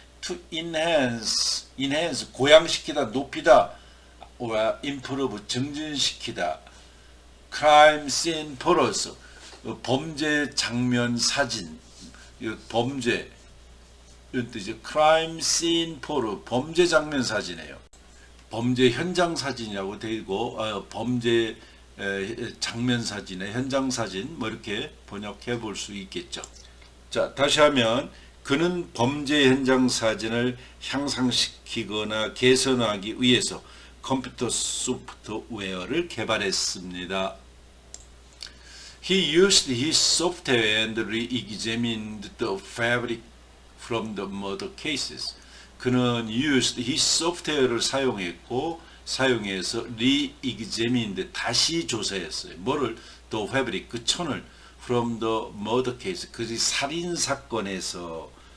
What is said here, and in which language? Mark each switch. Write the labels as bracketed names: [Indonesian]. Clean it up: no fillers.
[English] To enhance 고양시키다, 높이다, or improve 증진시키다. crime scene photos, [Korean] 범죄 장면 사진, 범죄 이제 [English] crime scene photo, [Korean] 범죄 장면 사진이에요. 범죄 현장 사진이라고 되고, 범죄 장면 사진에 현장 사진, 뭐 이렇게 번역해 볼 수 있겠죠. 자, 다시 하면, 그는 범죄 현장 사진을 향상시키거나 개선하기 위해서 컴퓨터 소프트웨어를 개발했습니다. [English] He used his software and re-examined the fabric from the murder cases. [Korean] 그는 [English] used his software [Korean] 를 사용해서 re-examined, 다시 조사했어요. 뭐를? [English] the fabric, [Korean] 그 천을, [English] from the murder case, [Korean] 그 살인 사건에서.